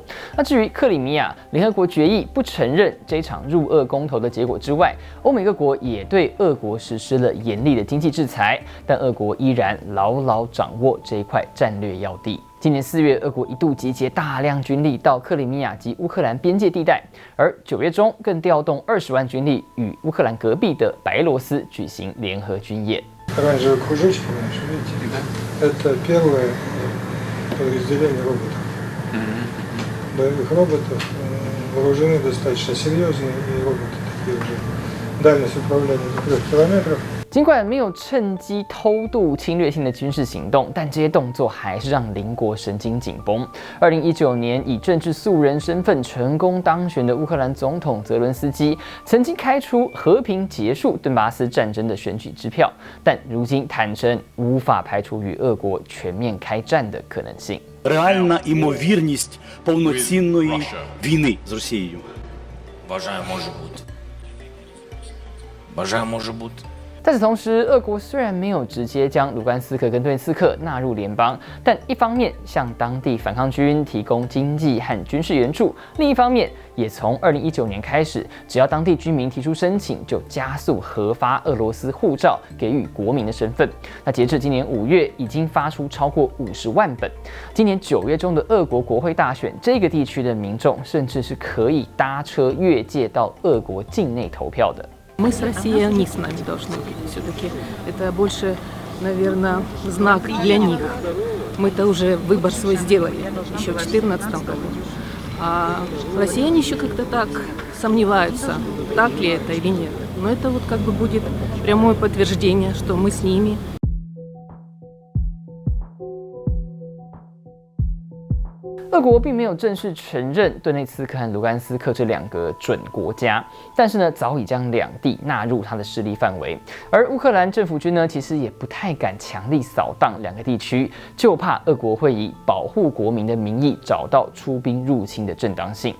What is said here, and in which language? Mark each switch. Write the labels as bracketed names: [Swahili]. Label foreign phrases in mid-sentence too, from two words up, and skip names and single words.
[Chinese] 那至于克里米亚，联合国决议不承认这场入俄公投的结果之外，欧美各国也对俄国实施了严厉的经济制裁，但俄国依然牢牢掌握这一块战略要地。今年4月，俄国一度集结大量军力到克里米亚及乌克兰边界地带，而9月中更调动20万军力与乌克兰隔壁的白俄罗斯举行联合军演。 [Russian] Оранжевые кружочки, видите? Это первое подразделение роботов. Боевых роботов вооружены достаточно серьезные, и роботы такие уже. Дальность управления до 3 километров. [Chinese] 尽管没有趁机偷渡侵略性的军事行动，但这些动作还是让邻国神经紧绷。2019年，以政治素人身份成功当选的乌克兰总统泽伦斯基，曾经开出和平结束顿巴斯战争的选举支票，但如今坦承无法排除与俄国全面开战的可能性。 [Ukrainian] Реальна ймовірність повноцінної війни з Росією. Вважаю, може бути. [Chinese] 在此同时，俄国虽然没有直接将卢甘斯克跟顿内茨克纳入联邦，但一方面向当地反抗军提供经济和军事援助，另一方面也从2019年开始，只要当地居民提出申请，就加速核发俄罗斯护照，给予国民的身份。那截至今年5月，已经发出超过50万本。今年9月中的俄国国会大选，这个地区的民众甚至是可以搭车越界到俄国境内投票的。 [Russian] Мы с Россией, они с нами должны быть. Все-таки это больше, наверное, знак для них. Мы-то уже выбор свой сделали еще в 2014 году. А россияне еще как-то так сомневаются, так ли это или нет. Но это вот как бы будет прямое подтверждение, что мы с ними. [Chinese] 俄国并没有正式承认顿内茨克和卢甘斯克这2个准国家，但是呢，早已将2地纳入它的势力范围。而乌克兰政府军呢，其实也不太敢强力扫荡2个地区，就怕俄国会以保护国民的名义找到出兵入侵的正当性。